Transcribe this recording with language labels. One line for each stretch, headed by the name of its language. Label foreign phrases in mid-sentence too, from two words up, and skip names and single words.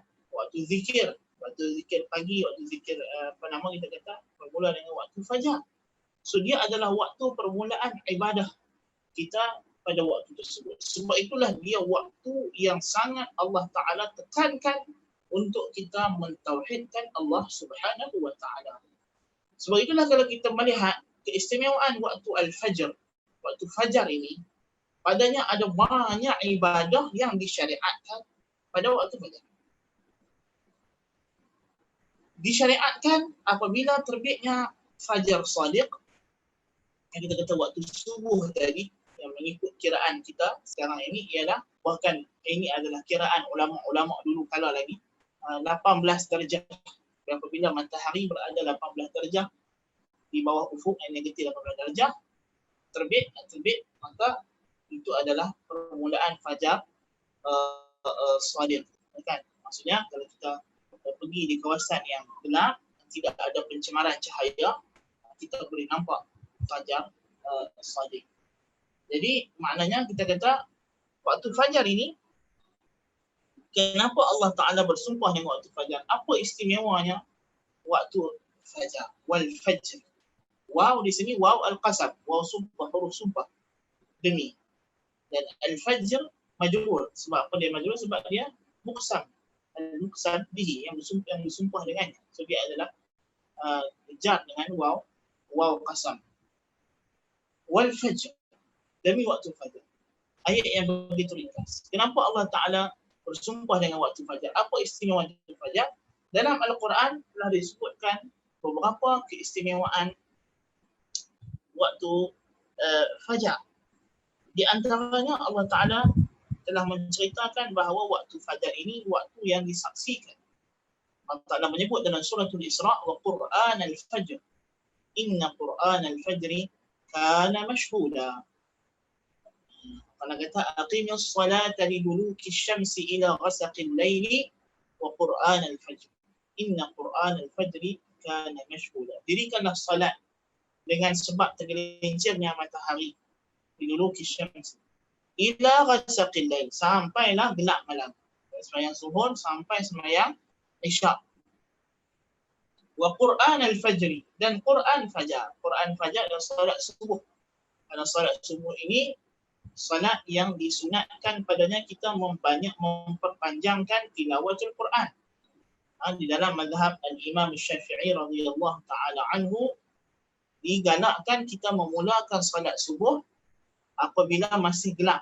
Malay: Waktu zikir pagi, waktu zikir kita kata bermula dengan waktu fajar. So dia adalah waktu permulaan ibadah kita pada waktu tersebut. Sebab itulah dia waktu yang sangat Allah Ta'ala tekankan untuk kita mentauhidkan Allah
Arabic: سبحانه وتعالى.
Malay: Sebab itulah kalau kita melihat keistimewaan waktu al-fajr, waktu fajar ini, padanya ada banyak ibadah yang disyariatkan pada waktu fajar. Disyariatkan apabila terbitnya fajar sadiq, yang kita kata waktu subuh tadi, yang mengikut kiraan kita sekarang ini ialah, bahkan ini adalah kiraan ulama-ulama dulu kala lagi, 18 darjah. Apabila matahari berada 18 darjah di bawah ufuk yang negatif 18 darjah, terbit, maka itu adalah permulaan fajar sadiq. Kan? Maksudnya kalau kita pergi di kawasan yang gelap, tidak ada pencemaran cahaya, kita boleh nampak fajar sadiq. Jadi maknanya kita kata waktu fajar ini, kenapa Allah Ta'ala bersumpah dengan waktu fajar? Apa istimewanya waktu fajar?
Arabic: والفجر.
Malay: Waw di sini
Arabic: واو القسم,
Malay: waw sumpah, huruf sumpah, demi. Dan
Arabic: الفجر مجرور.
Malay: Sebab apa dia majrur? Sebab dia muqsam.
Arabic: المقسم به,
Malay: yang bersumpah dengannya. So dia adalah jar dengan
Arabic: واو قسم. والفجر,
Malay: demi waktu fajar. Ayat yang begitu ringkas. Kenapa Allah Ta'ala bersumpah dengan waktu fajar? Apa istimewa waktu fajar? Dalam Al-Quran telah disebutkan beberapa keistimewaan waktu fajar. Di antaranya Allah Ta'ala telah menceritakan bahawa waktu fajar ini waktu yang disaksikan. Allah Ta'ala menyebut dalam suratul Isra'
Arabic: وقرآن الفجر. إن قرآن الفجر كان مشهودا. Allah kata أقم الصلاة لدلوك الشمس إلى غسق الليل وقرآن الفجر. إن قرآن الفجر كان مشهودا.
Malay: Dirikanlah salat dengan sebab tergelincirnya matahari,
Arabic: لدلوك الشمس إلى غسق الليل,
Malay: sampailah gelap malam. Sembahyang zuhur sampai sembahyang isyak.
Arabic: وقرآن الفجر,
Malay: dan Qur'an fajar. Qur'an fajar adalah salat subuh. Karena salat subuh ini salat yang disunatkan padanya kita memperpanjangkan
Arabic: تلاوة القرآن.
Malay: Di dalam mazhab al-Imam Syafi'i
Arabic: رضي الله تعالى عنه,
Malay: digalakkan kita memulakan salat subuh apabila masih gelap.